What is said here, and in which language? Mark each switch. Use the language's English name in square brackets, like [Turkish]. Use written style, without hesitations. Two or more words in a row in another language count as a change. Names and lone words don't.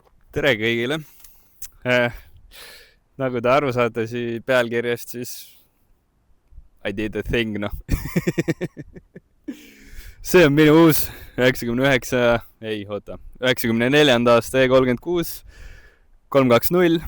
[Estonian] Tere kõigile. Nagu te aru saate pealkirjast, siis [English] I did a thing, [Estonian] noh. See on minu uus 94. aasta E36 320.